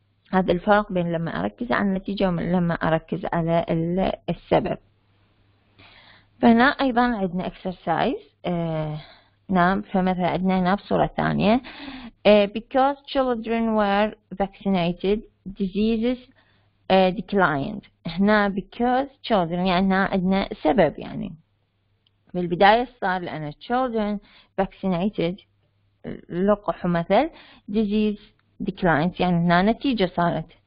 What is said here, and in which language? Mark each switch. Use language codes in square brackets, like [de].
[ar] فهذا الفرق بين لما أركز على النتيجة ولما أركز على السبب. فهنا أيضا عندنا exercise. نعم، فمثلا عندنا هنا بصورة ثانية [en] because children were vaccinated diseases declined. [ar] هنا [en] because children [ar] يعني هنا عندنا سبب، يعني بالبداية صار لأن [en] children vaccinated [ar] لقحوا مثل [en] disease declined، [ar] يعني هنا نتيجة صارت.